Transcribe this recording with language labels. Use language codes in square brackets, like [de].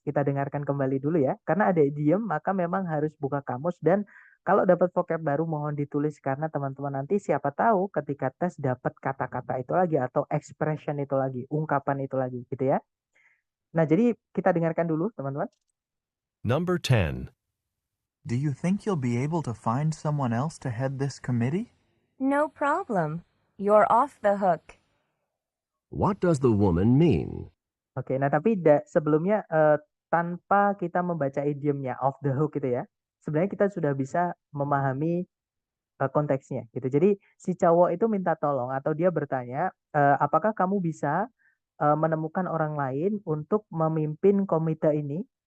[id] Kita dengarkan kembali dulu ya. Karena ada idiom, maka memang harus buka kamus dan kalau dapat vocab baru mohon ditulis karena teman-teman nanti siapa tahu ketika tes dapat kata-kata itu lagi atau expression itu lagi, ungkapan itu lagi, gitu ya. Nah, jadi kita dengarkan dulu, teman-teman. [en] Number 10. Do you think you'll be able to find someone else to head this committee? No problem. You're off the hook. What does the woman mean? [id] Oke, nah tapi sebelumnya tanpa kita membaca idiomnya [en] off the hook [id] gitu ya, sebenarnya kita sudah bisa memahami konteksnya gitu. Jadi si cowok itu minta tolong atau dia bertanya, apakah kamu bisa menemukan orang lain untuk memimpin komite ini?